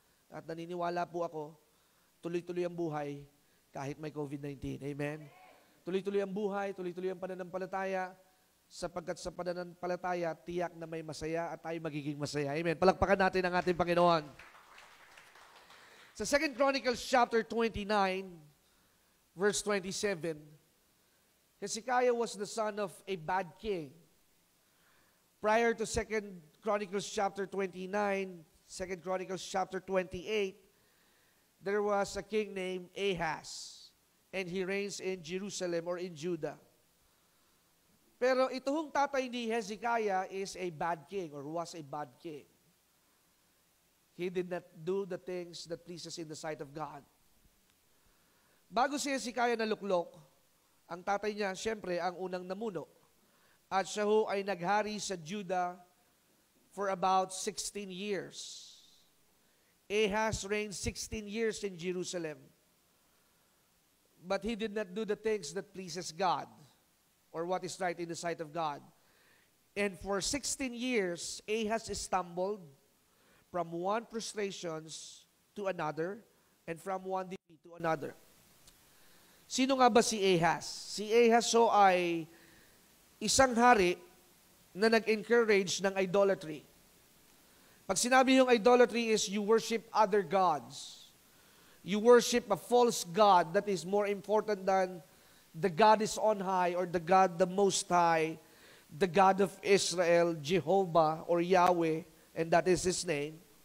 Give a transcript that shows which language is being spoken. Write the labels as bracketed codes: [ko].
[tl] At naniniwala po ako, tuloy-tuloy ang buhay kahit may COVID-19. Amen? Tuloy-tuloy ang buhay, tuloy-tuloy ang pananampalataya, sapagkat sa pananampalataya, tiyak na may masaya at tayo magiging masaya. Amen? Palakpakan natin ang ating Panginoon. [en] Sa 2 Chronicles chapter 29, verse 27, Hezekiah was the son of a bad king. Prior to 2 Chronicles chapter 29, 2 Chronicles chapter 28, there was a king named Ahaz, and he reigns in Jerusalem or in Judah. [tl] Pero itong tatay ni Hezekiah [en] is a bad king or was a bad king. He did not do the things that pleases in the sight of God. [tl] Bago si Hezekiah naluklok, ang tatay niya, siyempre, ang unang namuno. At siya ho ay naghari sa Judah [en] for about 16 years. Ahaz reigned 16 years in Jerusalem. But he did not do the things that pleases God or what is right in the sight of God. And for 16 years, Ahaz stumbled, from one frustrations to another, and from one defeat to another. [tl] Sino nga ba si Ahaz? Si Ahaz ay isang hari na nag-encourage ng idolatry. Pag sinabi yung [en] idolatry is you worship other gods. You worship a false god that is more important than the God is on high or the God the Most High, the God of Israel, Jehovah or Yahweh, and that is His name.